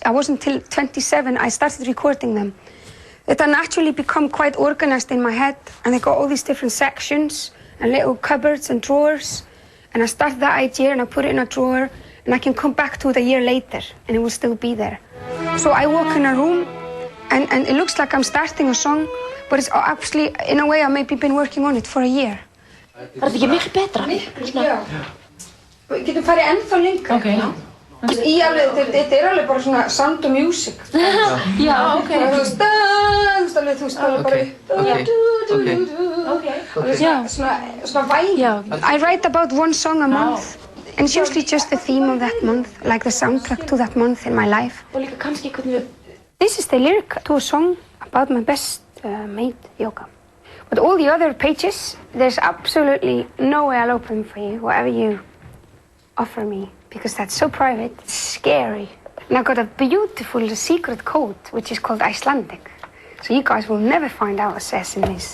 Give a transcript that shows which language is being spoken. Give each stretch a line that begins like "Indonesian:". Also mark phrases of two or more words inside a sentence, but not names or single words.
English: I wasn't until 27 I started recording them. That I naturally become quite organized in my head, and I got all these different sections and little cupboards and drawers, and I start that idea and I put it in a drawer, and I can come back to it a year later and it will still be there. So I walk in a room and it looks like I'm starting a song, but it's actually, in a way, I've maybe been working on it for a year.
Icelandic: Er þetta ekki miklu betra? Já. Við getum farið ennþá lengra. Okay. Þetta alveg bara svona
English: sound of music.
Icelandic: Já, ok. Þú veist alveg bara svona væg.
English: I write about one song a month. And it's usually just the theme of that month, like the soundtrack to that month in my life.
Icelandic: Og líka kannski hvernig við...
English: This is the lyric to a song about my best mate, yoga. But all the other pages, there's absolutely no way I'll open for you, whatever you offer me, because that's so private, it's scary. And I've got a beautiful secret code, which is called Icelandic. So you guys will never find out what it says in this.